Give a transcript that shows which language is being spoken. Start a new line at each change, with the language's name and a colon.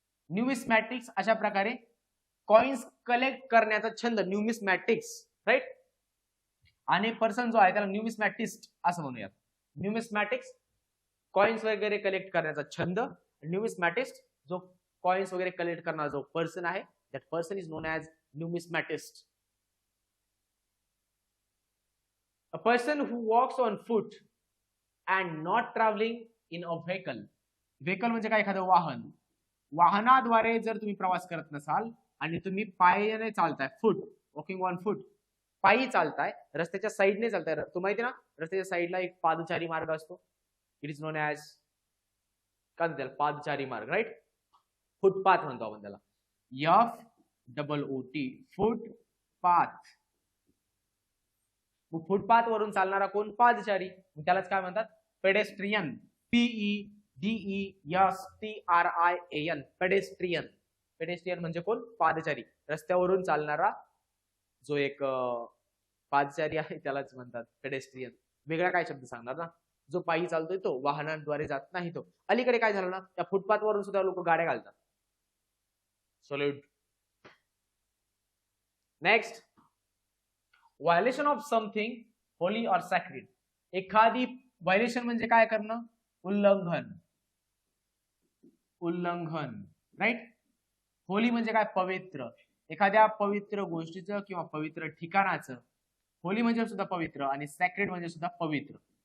Marathi: न्यूमिस्मॅटिक्स अशा प्रकारे coins collect करण्याचा छंद, न्यूमिस्मॅटिक्स, राईट. आणि पर्सन जो आहे त्याला न्यूमिस्मॅटिस्ट असं म्हणूयात. न्यूमिस्मॅटिक्स कॉइन्स वगैरे कलेक्ट करण्याचा छंद, न्यूमिस्मॅटिस्ट जो कॉइन्स वगैरे कलेक्ट करणारा जो पर्सन आहे,
English: That person is known as numismatist. A person who walks on foot and not traveling in a vehicle.
Marathi: Vehicle म्हणजे काय, एखादं वाहन. वाहनाद्वारे जर तुम्ही प्रवास करत नसाल आणि तुम्ही पायाने चालताय, फूट,
English: walking on foot,
Marathi: पायी चालताय, रस्त्याच्या साईडने चालताय. तुम्हाला माहिती ना, रस्त्याच्या साईडला एक पादचारी मार्ग असतो.
English: it is known as
Marathi: काय म्हणतात, पादचारी मार्ग, राईट. फुटपाथ म्हणतो आपण त्याला, FOOT, फुटपाथ. फुटपाथ वरून चालणारा कोण, पादचारी, त्यालाच काय म्हणतात, पेडेस्ट्रियन. PEDESTRIAN, pedestrian. पेडेस्ट्रियन म्हणजे कोण, पादचारी, रस्त्यावरून चालणारा जो एक पादचारी आहे त्यालाच म्हणतात पेडेस्ट्रियन. वेगळा काय शब्द सांगणार ना, जो पायी चालतोय तो, वाहनांद्वारे जात नाही तो. अलीकडे काय झालं ना, त्या फुटपाथ वरून सुद्धा लोक गाड्या घालतात. Solid.
English: Next, violation of something holy or sacred.
Marathi: एखादी व्हायलेशन म्हणजे काय करणं, उल्लंघन, उल्लंघन, राईट. होली म्हणजे काय? पवित्र. एखाद्या पवित्र गोष्टीचं किंवा पवित्र ठिकाणाचं, होली म्हणजे सुद्धा पवित्र आणि सॅक्रेड म्हणजे सुद्धा पवित्र.